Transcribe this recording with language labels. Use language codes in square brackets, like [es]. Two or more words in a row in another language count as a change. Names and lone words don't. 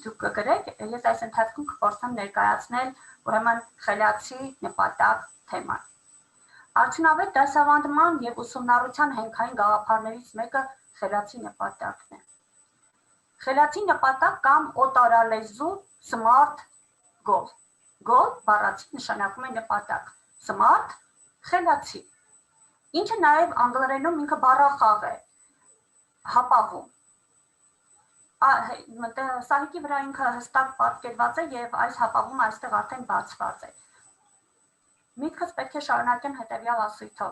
[hy] դուք կգրեք, ես այս ընթացքում կփորձեմ ներկայացնել ուրեմն խելացի նպատակ թեման։ Արդյունավետ դասավանդման եւ ուսումնառության հենքային գաղափարներից մեկը խելացի նպատակն է։ Խելացի նպատակ կամ օտարալեզու [en] smart goal։ [hy] Goal բառացի նշանակում է նպատակ։ Smart խելացի։ Ինչը նաև անգլերենում ինքը բառախաղ է, հապաղում։ Սահիկի վրա ինքը հստակ պատկերված է եւ այս հապաղումը այստեղ արդեն բացված է։ Միտքս պետք է շարունակեմ հետեւյալ ասույթով.